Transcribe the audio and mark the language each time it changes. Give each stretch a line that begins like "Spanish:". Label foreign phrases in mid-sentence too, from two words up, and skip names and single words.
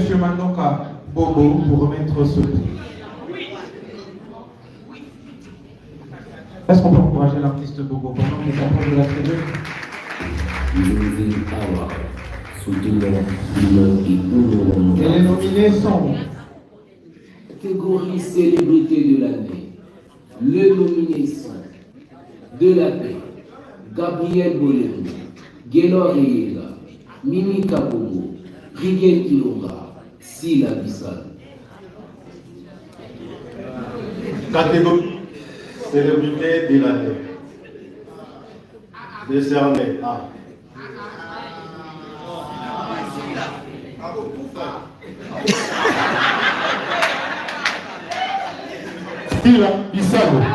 French: Manoka Bobo pour remettre ce prix. Est-ce qu'on peut encourager l'artiste Bobo pendant les approches de la tribune? Et les nominés sont catégorie célébrité de l'année. Les nominés sont De la Paix, Gabriel Boléro, Guélor Eyela, Mimi Kabongo, Rigel Kilonga, Sila Bissal. Catégorie célébrité de l'année. Décerné à Sila Bissal.